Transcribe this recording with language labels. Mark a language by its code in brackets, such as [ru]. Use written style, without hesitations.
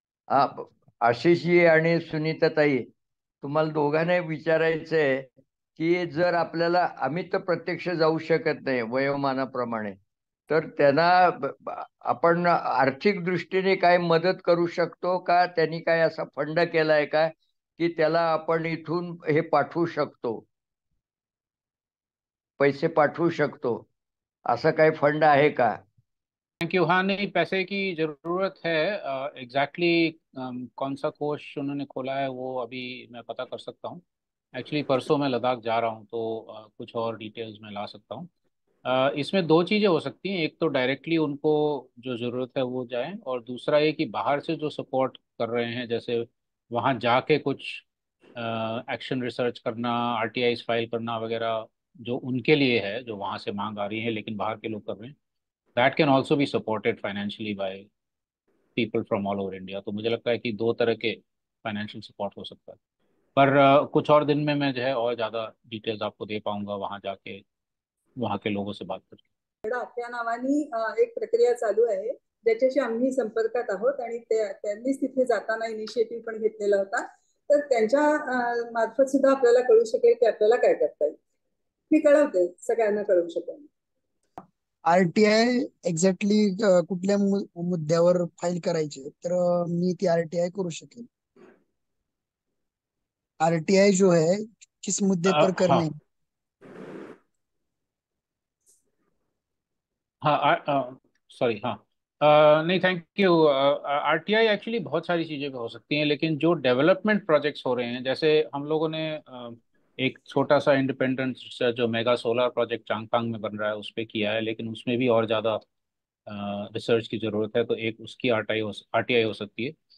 [mr] हा, आशिषजी आणि सुनीताताई, तुम्हाला दोघांना विचारायचंय की जर आपल्याला, आम्ही तर प्रत्यक्ष जाऊ शकत नाही वयोमानाप्रमाणे, तर त्यांना आपण आर्थिक दृष्टीने काय मदत करू शकतो का? त्यांनी काय असा फंड केलाय का की त्याला आपण इथून हे पाठवू शकतो, पैसे पाठवू शकतो, असं काही फंड आहे का? [en] Thank you. [hi] हाँ, नहीं, पैसे की जरूरत है. एग्जैक्टली कौन सा कोष उन्होंने खोला है वो अभी मैं पता कर सकता हूँ. एक्चुअली परसों मैं लद्दाख जा रहा हूँ, तो कुछ और डिटेल्स मैं ला सकता हूँ. इसमें दो चीज़ें हो सकती हैं. एक तो डायरेक्टली उनको जो ज़रूरत है वो जाए, और दूसरा ये कि बाहर से जो सपोर्ट कर रहे हैं, जैसे वहाँ जाके कुछ एक्शन रिसर्च करना, आरटीआई फाइल करना वगैरह, जो उनके लिए है, जो वहाँ से मांग आ रही है लेकिन बाहर के लोग कर रहे हैं, [en] That can also be supported financially by people from all over India. [hi] तो मुझे लगता है कि दो तरह के फाइनेंशियल सपोर्ट हो सकता है. पर कुछ और दिन में मैं जो है और ज़्यादा डिटेल्स आपको दे पाऊंगा वहाँ जाके, वहाँ के लोगों से बात करके. [mr] लडाख या नावानी एक प्रक्रिया चालू आहे, ज्याच्याशी आम्ही संपर्कात आहोत, आणि त्यांनीच तिथे जाताना इनिशिएटिव्ह पण घेतलेला होता. तर त्यांच्या मार्फत सुद्धा आपल्याला कळू शकेल की आपल्याला काय करता येईल. मी कळवते, सगळ्यांना कळवू शकेल. आरटीआय एक्झॅक्टली कुठल्या मुद्द्यावर फाईल करायची, तर मी ती आरटीआय करू शकेल. [hi] आरटीआई जो है किस मुद्दे पर करने? हाँ, सॉरी, हाँ, नहीं, थैंक यू. आरटीआई एक्चुअली बहुत सारी चीज़ें पे हो सकती हैं, लेकिन जो डेवलपमेंट प्रोजेक्ट्स हो रहे हैं, जैसे हम लोगों ने एक छोटा सा इंडिपेंडेंट जो मेगा सोलर प्रोजेक्ट चांगथांग में बन रहा है उस पर किया है, लेकिन उसमें भी और ज़्यादा रिसर्च की ज़रूरत है, तो एक उसकी आरटीआई हो सकती है.